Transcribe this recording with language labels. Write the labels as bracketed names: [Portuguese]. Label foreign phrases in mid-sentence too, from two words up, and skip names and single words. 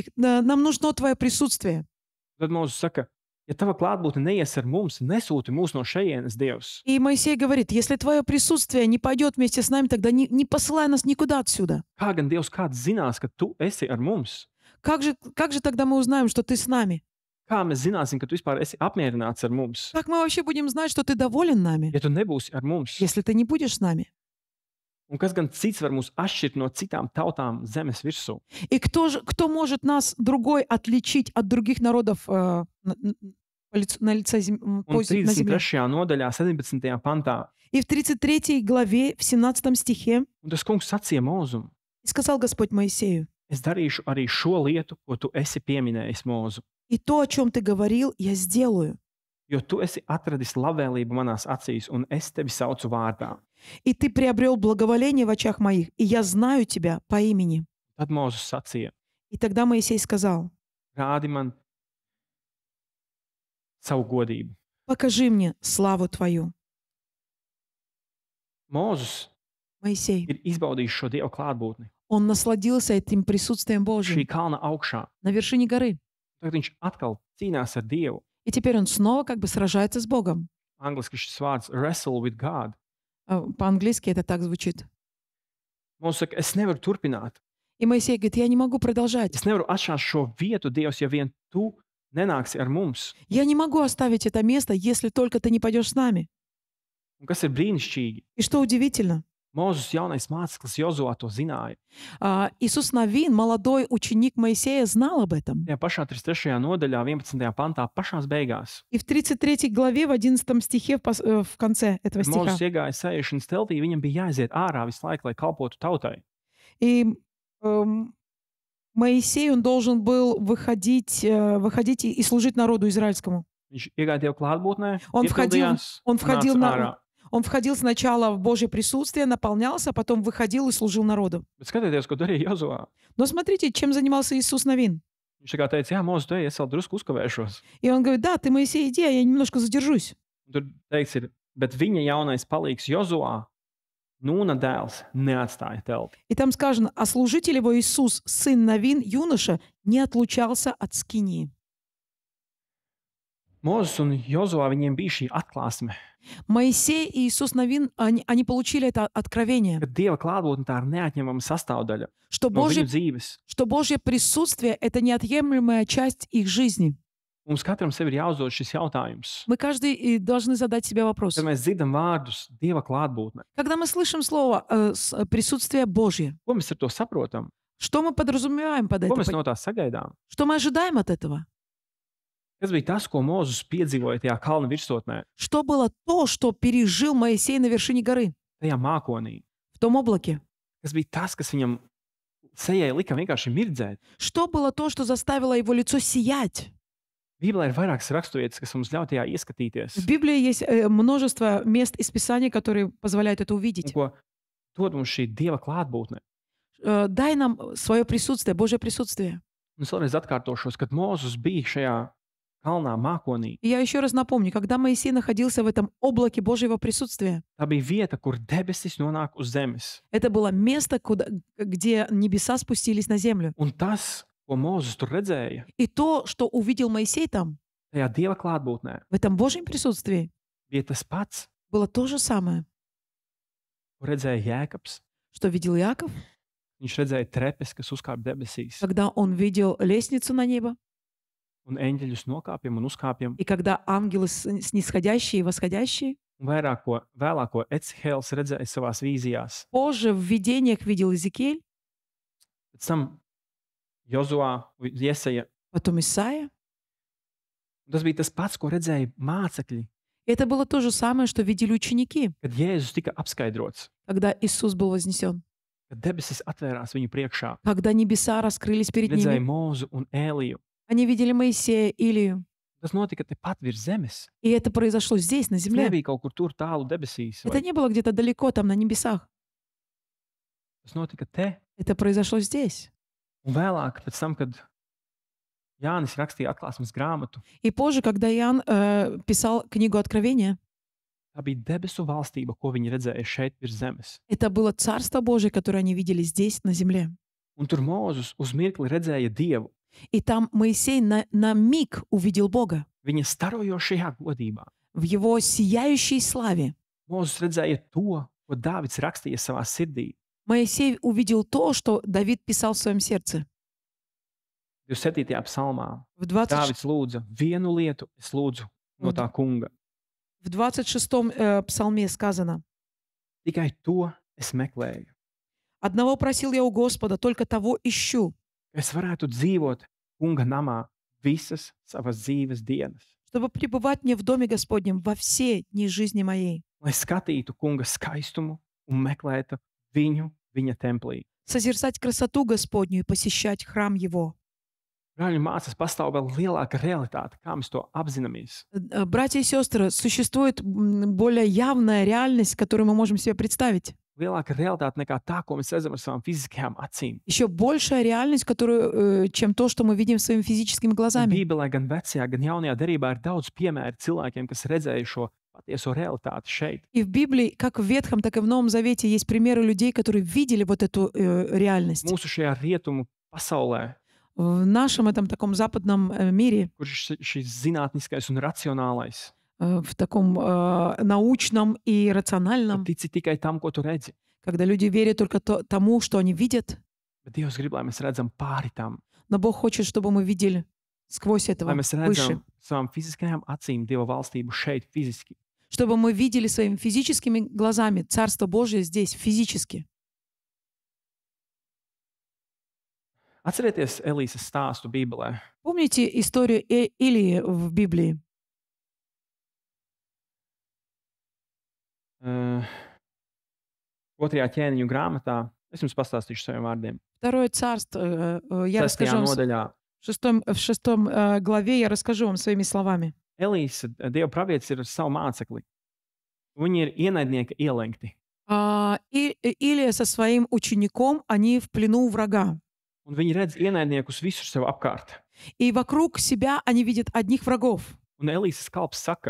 [Russian] Нам нужно Твое присутствие. [Latvian] Tad Mozus saka, ja tava klātbūtne neies ar mums, nesūti mūs no šejienes, Dievs. [Russian] И Моисей говорит, если Твое присутствие не пойдет вместе с нами, тогда не посылай нас никуда отсюда. [Latvian] Kā gan Dievs kāds zinās, ka tu esi ar mums? [Russian] Как же тогда мы узнаем, что Ты с нами? [Latvian] Kā mēs zināsim, ka tu vispār esi apmierināts ar mums? [Russian] Как мы вообще будем знать, что Ты доволен нами, [Latvian] Ja tu nebūsi ar mums, [Russian] если Ты не будешь с нами? [Latvian] un kas gan cits var mūs atšķirt no citām tautām zemes virsū? [Russian] И кто может нас другой отличить от других народов на лице [Latvian] Un [Russian] на земле? [Latvian] 33. nodaļā, 17. pantā, [Russian] И в 33 главе, в 17 стихе [Latvian] un tas kungs sacīja Mozum, [Russian] сказал Господь Моисею, [Latvian] es darīšu arī šo lietu, ko tu esi pieminējis, Mozu, [Russian] и то, о чем ты говорил, я сделаю. [Latvian] jo tu esi atradis labvēlību manās acīs, un es tevi saucu vārdā. [Russian] И ты приобрел благоволение в очах моих, и я знаю тебя по имени. [Latvian] Tad Mozus sacīja, [Russian] И тогда Моисей сказал, [Latvian] rādi man savu godību. [Russian] покажи мне славу твою. [Latvian] Mozus [Russian] Моисей, [Latvian] ir izbaudījis šo Dieva klātbūtni [Russian] он насладился этим присутствием [Latvian] šī [Russian] Божьим [Latvian] kalna augšā. [Russian] на вершине горы. [Latvian] Tagad viņš atkal cīnās ar Dievu. [Russian] И теперь он снова как бы сражается с Богом. [Latvian] Angliski šis vārds [English] wrestle with God. [Russian] По-английски это так звучит. [Latvian] Mozus saka, es nevaru turpināt. [Russian] И Моисей говорит, я не могу продолжать. [Latvian] Es nevaru atšķirt šo vietu, Dievs, ja vien tu nenāksi ar mums. [Russian] Я не могу оставить это место, если только ты не пойдешь с нами. [Latvian] Un kas ir brīnišķīgi? [Russian] И что удивительно, [Latvian] Mozus jaunais māceklis Jozua to zināja. [Russian] Иисус Навин, молодой ученик Моисея, знал об этом. [Latvian] Tajā pašā 33. nodaļā, 11. pantā, pašās beigās. [Russian] И в 33 главе, в 11 стихе, в конце этого [Latvian] Kad [Russian] стиха. [Latvian] Mozus iegāja sēžašanas teltī, viņam bija jāiziet ārā visu laiku, lai kalpotu tautai. [Russian] И Моисей, он должен был выходить и служить народу израильскому. [Latvian] Viņš iegāja Dieva klātbūtnē, [Russian] Он входил [Latvian] nāca ārā. [Russian] Он входил сначала в Божье присутствие, наполнялся, а потом выходил и служил народу. [Latvian] Bet skatieties, ko darīja Jozua. [Russian] Но смотрите, чем занимался Иисус Навин. [Latvian] Viņš tā kā teica, jā, Mozus, tu ej, es vēl drusku uzkavēšos. [Russian] И он говорит, да, ты, Моисей, иди, а я немножко задержусь. [Latvian] Un tur teikts ir, bet viņa jaunais palīgs Jozua, Nūna dēls, neatstāja telti. [Russian] И там сказано, а служитель его Иисус, сын Навин, юноша, не отлучался от скинии. [Latvian] Mozus un Jozua, viņiem bija šī atklāsme, [Russian] Моисей и Иисус Навин, они получили это откровение, [Latvian] ka Dieva klātbūtne tā ir neatņemama sastāvdaļa [Russian] что [Latvian] no viņu [Russian] Божье, [Latvian] dzīves. [Russian] что Божье присутствие — это неотъемлемая часть их жизни. [Latvian] Mums katram sev ir jāuzdod šis jautājums. [Russian] Мы каждый должны задать себе вопрос. [Latvian] Kad mēs dzirdam vārdus Dieva klātbūtne, [Russian] Когда мы слышим слово «присутствие Божье», [Latvian] ko mēs ar to saprotam? [Russian] что мы подразумеваем под [Latvian] Ko mēs [Russian] это? [Latvian] no tā sagaidām? [Russian] Что мы ожидаем от этого? [Latvian] Kas bija tas, ko Mozus piedzīvoja tajā kalna virsotnē, [Russian] Что было то, что пережил Моисей на вершине горы, [Latvian] tajā mākonī? [Russian] в том облаке? [Latvian] Kas bija tas, kas viņam sejai lika vienkārši mirdzēt? [Russian] Что было то, что заставило его лицо сиять? [Latvian] Bībelē ir vairākas raksturvietas, kas mums ļauj tajā ieskatīties. [Russian] В Библии есть множество мест из Писания, которые позволяют это [Latvian] Un [Russian] увидеть. [Latvian] ko dod mums šī Dieva klātbūtne? [Russian] Дай нам свое присутствие, Божье присутствие. [Latvian] Un es vēlreiz atkārtošos, kad Mozus bija šajā kalnā mākonī. [Russian] И я еще раз напомню, когда Моисей находился в этом облаке Божьего присутствия, [Latvian] Tā bija vieta, kur debesis nonāk uz zemes. [Russian] это было место, где небеса спустились на землю. [Latvian] Un tas, ko Mozus tur redzēja, [Russian] И то, что увидел Моисей там, [Latvian] tajā Dieva klātbūtnē, [Russian] в этом Божьем присутствии, [Latvian] bija tas pats, [Russian] было то же самое, [Latvian] ko redzēja Jēkabs. [Russian] что видел Иаков, [Latvian] Viņš redzēja trepes, kas uzkāpa debesīs, [Russian] когда он видел лестницу на небо, [Latvian] un eņģeļus nokāpjam un uzkāpjam. [Russian] и когда ангелы снисходящие и восходящие. [Latvian] Un vēlāko Ecihēls redzēja savās vīzijās. [Russian] Позже в видениях видел Иезекииль, [Latvian] Pēc tam Jozua, Jesaja. [Russian] потом Исаия. [Latvian] Tas bija tas pats, ko redzēja mācekļi, [Russian] И это было то же самое, что видели ученики, [Latvian] kad Jēzus tika apskaidrots, [Russian] когда Иисус был вознесен, [Latvian] kad debesis atvērās viņu priekšā. [Russian] когда небеса раскрылись перед [Latvian] Redzēja [Russian] ними. [Latvian] Mūzu un Ēliju. [Russian] Они видели Моисея, Илию. [Latvian] Tas notika tepat virs zemes. [Russian] И это произошло здесь, на [Latvian] Tas [Russian] земле. [Latvian] nebija kaut kur tur tālu debesīs. [Russian] Это [Latvian] Vai [Russian] не было где-то далеко, там, на небесах. [Latvian] tas notika te. [Russian] Это произошло здесь. [Latvian] Un vēlāk, pēc tam, kad Jānis rakstīja atklāsmes grāmatu, [Russian] И позже, когда Иоанн писал книгу Откровения, [Latvian] tā bija debesu valstība, ko viņi redzēja šeit virs zemes. [Russian] это было Царство Божие, которое они видели здесь, на земле. [Latvian] Un tur Mūzes uz mirkli redzēja Dievu [Russian] И там Моисей на миг увидел Бога [Latvian] viņa starojošajā godībā. [Russian] в Его сияющей славе. [Latvian] Mūzes redzēja to, ko Dāvids rakstīja savā sirdī. [Russian] Моисей увидел то, что Давид писал в своем сердце. [Latvian] 27. psalmā [Russian] В 20 [Latvian] Dāvids lūdza vienu lietu, es lūdzu no tā kunga. [Russian] В 26-м псалме сказано: [Latvian] Tikai to es meklēju. [Russian] «Одного просил я у Господа, только того ищу, [Latvian] Es varētu dzīvot kunga namā visas savas dzīves dienas. [Russian] чтобы пребывать мне в доме Господнем во все дни жизни моей, [Latvian] Lai skatītu kunga skaistumu un meklētu viņu viņa templī. [Russian] созерцать красоту Господню и посещать храм Его». [Latvian] Brāļi un māsas, pastāv vēl lielāka realitāte, kā mēs to apzināmies. [Russian] Братья и сестры, существует более явная реальность, которую мы можем себе представить. [Latvian] Lielāka realitāte nekā tā, ko mēs redzam ar savām fiziskajām acīm. [Russian] Еще большая реальность, чем то, что мы видим своими физическими глазами. [Latvian] Bībelē gan vecajā, gan jaunajā derībā ir daudz piemēru cilvēkiem, kas redzēja šo patieso realitāti šeit. [Russian] И в Библии, как в Ветхом, так и в Новом Завете, есть примеры людей, которые видели вот эту реальность. [Latvian] Mūsu šajā rietumu pasaulē, [Russian] В нашем этом таком западном мире, [Latvian] kur ir šis zinātniskais un racionālais, [Russian] в таком научном и рациональном, [Latvian] tici tikai tam, ko tu redzi. [Russian] когда люди верят только тому, что они видят, [Latvian] Bet Dievs grib, lai mēs redzam pāri tam, [Russian] но Бог хочет, чтобы мы видели сквозь этого, [Latvian] lai mēs [Russian] выше. [Latvian] redzam savām fiziskajām acīm Dieva valstību šeit fiziski. [Russian] Чтобы мы видели своими физическими глазами Царство Божие здесь, физически. [Latvian] Atcerieties Elīzes stāstu Bībelē. [Russian] Помните историю Илии в Библии? [Latvian] Otrajā ķēniņu grāmatā es jums pastāstīšu saviem vārdiem. [Russian] Второе царство, я [Latvian] 6. [Russian] расскажу вам, [Latvian] nodaļā. [Russian] в шестом главе я расскажу вам своими словами. [Latvian] Elīze, Dieva pravietis, ir ar savu mācekli. Viņi ir ienaidnieka ielenkti. [Russian] Илия со своим учеником, они в плену у врага. [Latvian] Un viņi redz ienaidniekus visur sev apkārt. [Russian] И вокруг себя они видят одних врагов. [Latvian] Un Elīzes kalps saka,